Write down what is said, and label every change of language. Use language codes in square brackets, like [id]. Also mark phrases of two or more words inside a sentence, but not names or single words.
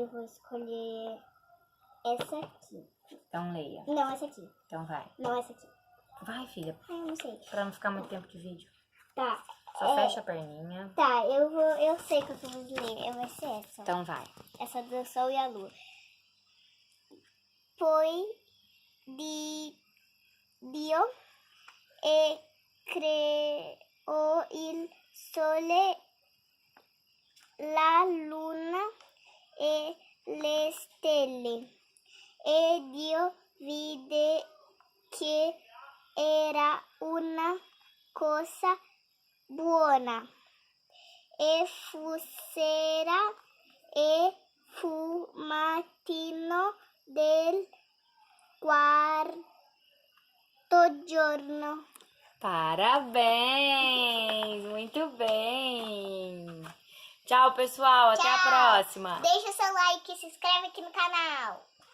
[pt] Eu vou escolher essa aqui. Então leia. Não, essa aqui. Então vai. Não, essa aqui. Vai, filha. Eu não sei. Pra não ficar muito tempo de vídeo. Tá. Só fecha a perninha. Tá, eu sei que eu vou ler. Vai ser essa. Então vai. Essa do Sol e a Lua. [it] Poi Dio e creò il sole, la luna e le stelle. E Dio vide che era una cosa buona. E fu sera e fu mattino del quarto giorno. [pt] Parabéns! Muito bem! Tchau, pessoal. Até a Tchau. próxima. Deixa seu like e se inscreve aqui no canal.